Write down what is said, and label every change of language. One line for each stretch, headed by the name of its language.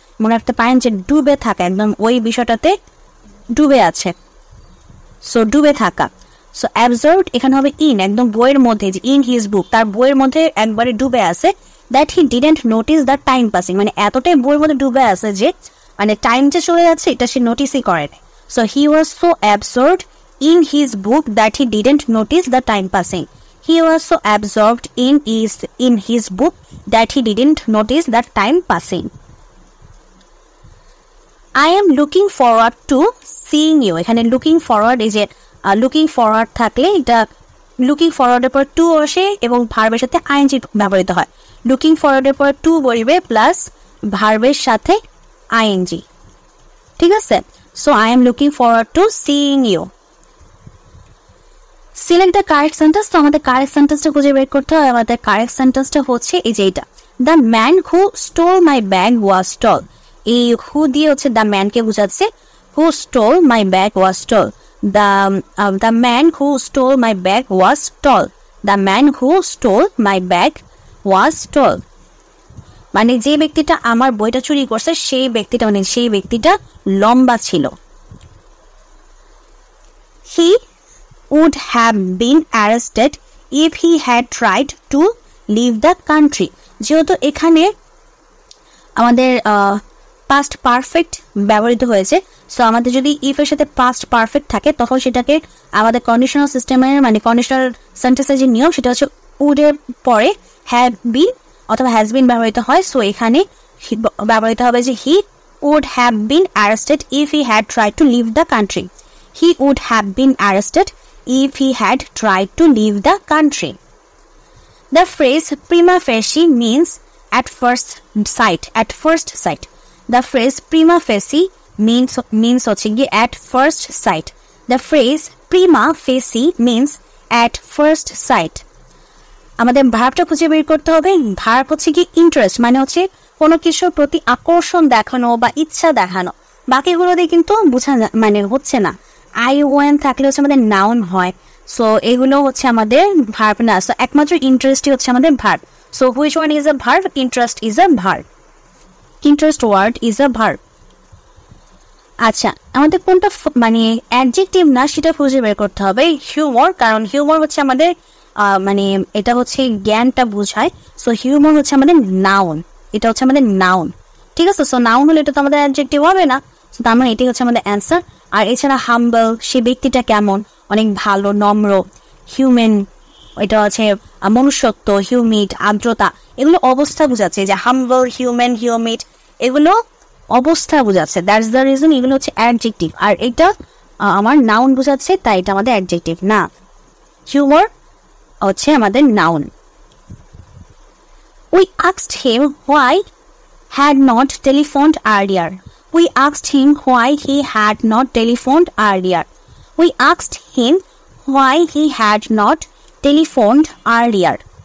Bangla: মনে রাখতে পারেন যে ডুবে থাকা, একদম ওই বিষয়টাতে ডুবে আছে, সো ডুবে থাকা। সো অ্যাবজর্বড এখানে হবে ইন, একদম বইয়ের মধ্যে, যে
English: in his book,
Bangla: তার বইয়ের মধ্যে একবারে ডুবে আছে।
English: that he didn't notice the time passing,
Bangla: মানে এতটাই বইয়ের মধ্যে ডুবে আছে যে মানে টাইম যে চলে যাচ্ছে এটা সে নোটিসই করে না।
English: So he was so absorbed in his book that he didn't notice the time passing. He was so absorbed in his book that he didn't notice the time passing. I am looking forward to seeing you.
Bangla: এখানে
English: looking forward is it looking forward
Bangla: থাকলে এটা looking forward এর পর to আসে এবং ভার্বের সাথে ing ব্যবহৃত হয়। looking forward এর পর to বলবে প্লাস ভার্বের সাথে ing, ঠিক আছে?
English: So I am looking forward to seeing you. Select the correct sentence.
Bangla: তো আমাদের কারেক্ট সেন্টেন্সটা খুঁজে বের করতে হবে। আমাদের কারেক্ট সেন্টেন্সটা হচ্ছে এই যে এটা,
English: The man who stole my bag was tall.
Bangla: এই হু দিয়ে হচ্ছে দ্য ম্যানকে বোঝাচ্ছে,
English: Who stole my bag was tall. The man who stole my bag was tall. The man who stole my bag was tall
Bangla: মানে যে ব্যক্তিটা আমার বইটা চুরি করছে সেই ব্যক্তিটা লম্বা ছিল।
English: He would have been arrested if he had tried to leave the country.
Bangla: যেহেতু এখানে আমাদের পাস্ট পারফেক্ট ব্যবহৃত হয়েছে, সো আমাদের যদি ইফ এর সাথে পাস্ট পারফেক্ট থাকে তখন সেটাকে আমাদের কন্ডিশনাল সিস্টেমের মানে কন্ডিশনাল সেন্টেন্সের যে নিয়ম সেটা হচ্ছে উড এর পরে হ্যাভ বিন অথবা হ্যাজ বিন ব্যবহৃত হয়। সো এখানে ব্যবহৃত হবে যে
English: He would have been arrested if he had tried to leave the country. He would have been arrested if he had tried to leave the country. The phrase prima facie means at first sight. At first sight. The phrase prima facie means at first sight. The phrase prima facie means at first sight.
Bangla: আমাদের ভার্বটা খুঁজে বের করতে হবে। Verb হচ্ছে কি interest, মানে হচ্ছে কোনো কিছুর প্রতি আকর্ষণ দেখানো বা ইচ্ছা দেখানো। বাকিগুলো দিয়ে কিন্তু বোঝা মানে হচ্ছে না। আই ওয়েন থাকলে হচ্ছে আমাদের নাউন হয়, সো এগুলো হচ্ছে আমাদের ভার্ব না। সো একমাত্র ইন্টারেস্টই হচ্ছে আমাদের verb. So
English: Which one is a verb? Interest is a verb. Interest word is a verb.
Bangla: আচ্ছা, আমাদের কোনটা মানে অ্যাডজেক্টিভ না সেটা খুঁজে বের করতে হবে। হিউমর, কারণ হিউমর হচ্ছে আমাদের মানে এটা হচ্ছে জ্ঞানটা বোঝায়। সো হিউমর হচ্ছে আমাদের নাউন, এটা হচ্ছে আমাদের নাউন, ঠিক আছে? সো নাউন হলে এটা তো আমাদের অ্যাডজেক্টিভ হবে না, সো তার মানে এটাই হচ্ছে আমাদের অ্যান্সার। আর এছাড়া হাম্বল, সে ব্যক্তিটা কেমন, অনেক ভালো, নম্র। হিউম্যান, এটা হচ্ছে মনুষ্যত্ব। হিউমিড, আর্দ্রতা, এগুলো অবস্থা বোঝাচ্ছে যে হাম্বল, হিউম্যান, হিউমিড এগুলো অবস্থা বোঝাচ্ছে,
English: that's the reason
Bangla: এগুলো হচ্ছে অ্যাডজেক্টিভ, আর এটা আমার নাউন বোঝাচ্ছে, তাই এটা আমাদের অ্যাডজেক্টিভ না। হিউমার হচ্ছে আমাদের noun.
English: We asked him why had not telephoned earlier. We asked him why he had not telephoned earlier. We asked him why he had not telephoned earlier.